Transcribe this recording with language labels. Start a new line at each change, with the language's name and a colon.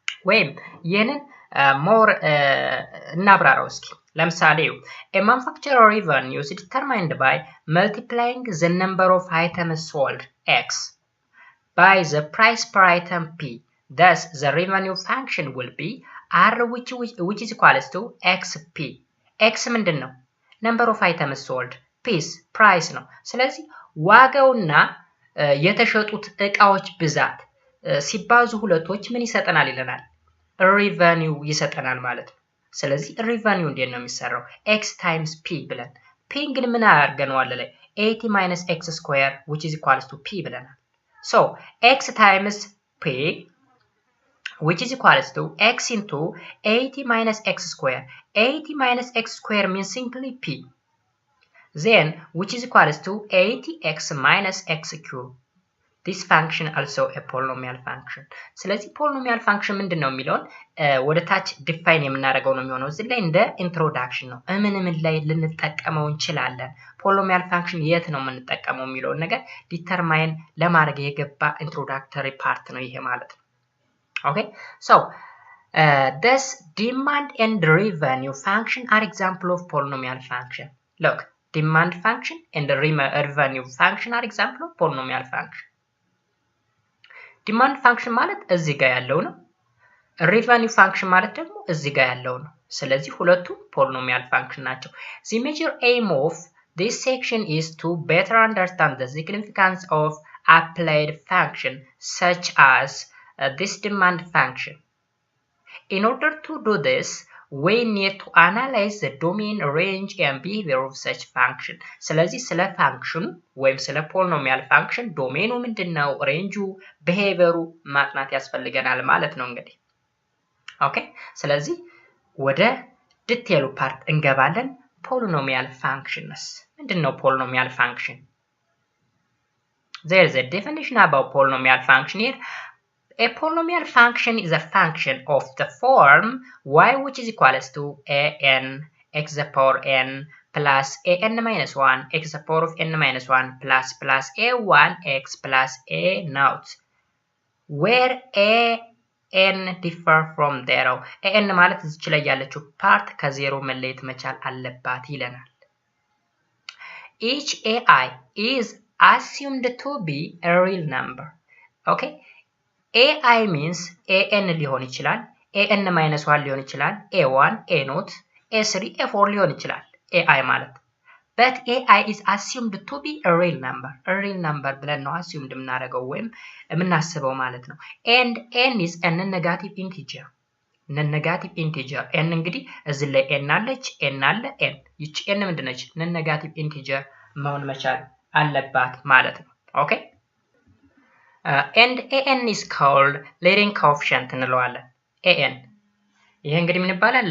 Amharic: ወይም ይህንን more እናብራራው እስኪ። ለምሳሌ
English: a manufacturer revenue is determined by multiplying the number of items sold X by the price per item P. Thus the revenue function will be R which is equals to XP.
Amharic: X ምንድነው?
English: number of items sold, P's price
Amharic: ነው። ስለዚህ ዋጋውና የተሸጡት እቃዎች ብዛት ሲባዙ ሁለቶች ምን ይሰጠናል ይለናል? ሪቨኒው ይሰጠናል ማለት ነው። ስለዚህ ሪቨኒው እንዴት ነው የሚሰራው?
English: x times p ብለን p
Amharic: ግን ምን አድርገነዋል ላይ
English: 80 minus x square which is equals to p
Amharic: ብለናል።
English: so x times p which is equals to x into 80 minus x square. 80 minus x square means simply p. Then which is equals to 80x minus x cube. This function also a polynomial function.
Amharic: ስለዚህ polynomial function ምንድነው የሚለውን ወደ ታች ዲፋይን የምናደርገው ነው የሚሆነው። እዚህ ላይ እንደ ኢንትሮዳክሽን ነው ምን ላይ ልንጠቀመው እንችላለን፣ polynomial function የት ነው የምንጠቀመው የሚለውን ነገር ዲተርማይን ለማድረግ የገባ ኢንትሮዳክተሪ ፓርት ነው ይሄ ማለት ነው።
English: Okay, so this demand and revenue function are example of polynomial function. Look, demand function and the revenue function are example of polynomial function. Demand function
Amharic: ማለት እዚህ ጋር ያለው ነው።
English: revenue function
Amharic: ማለት ደግሞ እዚህ ጋር ያለው ነው። ስለዚህ ሁለቱ
English: polynomial function ናቸው። The major aim of this section is to better understand the significance of applied function such as this demand function. In order to do this, we need to analyze the domain, range and behavior of such function.
Amharic: ስለዚህ ስለ function ወይም ስለ polynomial function ዶሜኑ ምንድነው፣ ሬንጁ፣ behavior ማጥናት ያስፈልገናል ማለት ነው እንግዲህ። ኦኬ ስለዚህ ወደ ዲቴይሉ ፓርት እንገባለን። polynomial functions ምንድነው polynomial function?
English: There is a definition about polynomial function here. A polynomial function is a function of the form y which is equals to an x to the power n plus an minus 1 x to the power of n minus 1 plus a1 x plus a naught, where an differ from 0.
Amharic: an ማለት እዚህ ላይ ያለችው ፓርት ከዜሮ መለየት መቻል አለባት ይለናል።
English: Each ai is assumed to be a real number. Okay, ai means an ሊሆን ይችላል፣ an minus 1 ሊሆን ይችላል፣ a1 a naught a3 a4 ሊሆን ይችላል ai ማለት። but ai is assumed to be a real number ብለን ነው assumed
Amharic: የምናደርገው ወይም የምናስበው ማለት ነው።
English: and n is a non-negative integer.
Amharic: n እንግዲህ እዚህ ላይ n አለች፣ n አለ፣ n ይቺ n ምንድነች? non-negative integer መሆን መቻል አለባት ማለት ነው። ኦኬ
English: and an is called leading coefficient
Amharic: እንለዋለን። an ይሄ እንግዲህ ምን ይባላል?